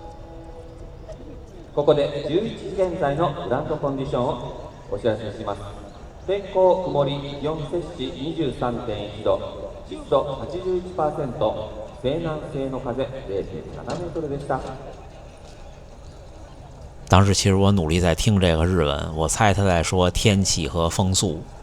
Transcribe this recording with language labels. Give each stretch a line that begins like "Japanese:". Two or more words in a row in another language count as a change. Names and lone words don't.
Japanese: ここで11時現在のグラウンドコンディションをお知らせします。天候曇り、気温摂氏 23.1 度、湿度 81%、西南西の風 0.7 メートルでした。
Chinese: 当时其实我努力在听这个日文，我猜他在说天气和风速。